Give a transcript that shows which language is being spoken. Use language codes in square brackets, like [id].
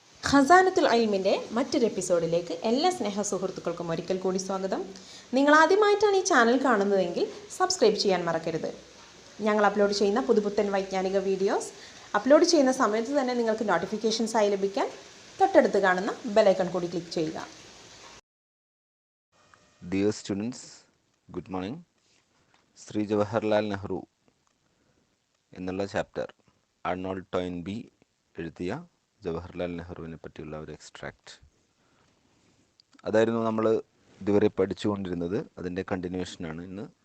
[ml] ഖസാനത്തുൽ ഇൽമിൻ്റെ മറ്റൊരു എപ്പിസോഡിലേക്ക് എല്ലാ സ്നേഹ സുഹൃത്തുക്കൾക്കും ഒരിക്കൽ കൂടി സ്വാഗതം. നിങ്ങൾ ആദ്യമായിട്ടാണ് ഈ ചാനൽ കാണുന്നതെങ്കിൽ സബ്സ്ക്രൈബ് ചെയ്യാൻ മറക്കരുത്. ഞങ്ങൾ അപ്ലോഡ് ചെയ്യുന്ന പുതുപുത്തൻ വൈജ്ഞാനിക വീഡിയോസ് അപ്ലോഡ് ചെയ്യുന്ന സമയത്ത് തന്നെ നിങ്ങൾക്ക് നോട്ടിഫിക്കേഷൻസായി ലഭിക്കാൻ തൊട്ടടുത്ത് കാണുന്ന ബെലൈക്കൺ കൂടി ക്ലിക്ക് ചെയ്യുക. [en] Dear students, good morning. [ml] Shri Jawaharlal Nehru എന്നുള്ള ചാപ്റ്റർ അർണോൾഡ് ടോയിൻബി എഴുതിയ ജവഹർലാൽ നെഹ്റുവിനെ പറ്റിയുള്ള ഒരു എക്സ്ട്രാക്റ്റ്. അതായിരുന്നു നമ്മൾ ഇതുവരെ പഠിച്ചുകൊണ്ടിരുന്നത്. അതിൻ്റെ കണ്ടിന്യൂഷനാണ് ഇന്ന്.